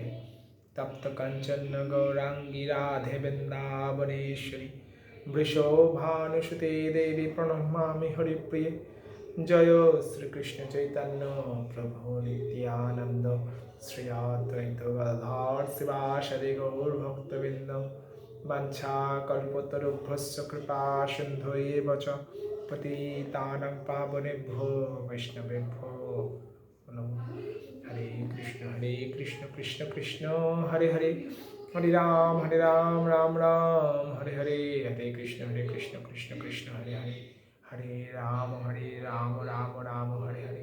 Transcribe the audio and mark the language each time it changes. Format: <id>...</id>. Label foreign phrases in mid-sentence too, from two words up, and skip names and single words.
<sa>তপ্ত কাঞ্চন গৌরাঙ্গী রাধে বৃন্দাবনেশ্বরী বৃষভানুসুতে দেবী প্রণমামি হরিপ্রিয়ে। জয় শ্রীকৃষ্ণ চৈতন্য প্রভু নিত্যানন্দ শ্রী অদ্বৈত গদাধর শিবাসাদি গৌর ভক্তবৃন্দ। বাঞ্ছা কল্পতরুভ্যশ্চ কৃপা সিন্ধুএব চ পতিতানাং পাবনেভ্যো বৈষ্ণবেভ্যো নমঃ। হরে কৃষ্ণ কৃষ্ণ কৃষ্ণ হরে হরে, হরে রাম রাম রাম হরে হরে। হরে কৃষ্ণ কৃষ্ণ কৃষ্ণ হরে হরে, হরে রাম রাম রাম হরে হরে।</sa>